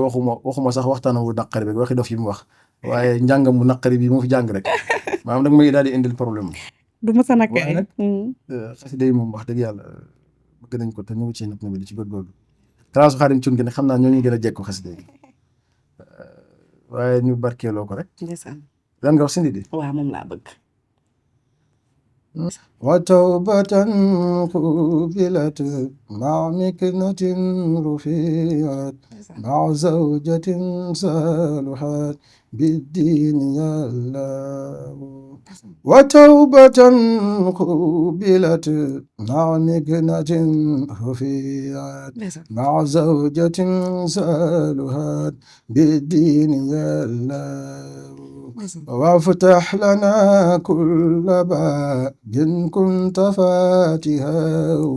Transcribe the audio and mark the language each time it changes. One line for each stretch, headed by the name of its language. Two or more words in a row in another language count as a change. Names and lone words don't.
Wolof: ne waxuma sax waxtaanam wu naqari bi waxi dof yi mu wax waaye njàngam mu naqari bi mu fi jàng rek maanaam dag may daal di indil problème. du mos a nag waaye nag xasida yi moom wax dëgg yàlla bëgg nañ ko te ñu ngi ciy nag di ci góorgóorlu classe Xaadim Cuun gi nag xam naa ñoo ñu gën a jekku xasida yi waaye ñu barkeeloo ko rek ndeysaan lan nga wax si ndi waaw moom laa bëgg
Arabic: وتوبة قبلت مع مكنة رفيعت مع زوجة صالحات بالدين يا الله وتوبة قبلت مع مكنة رفيعت مع زوجة صالحات بالدين يا الله وافتح لنا كل باب كنت فاتحا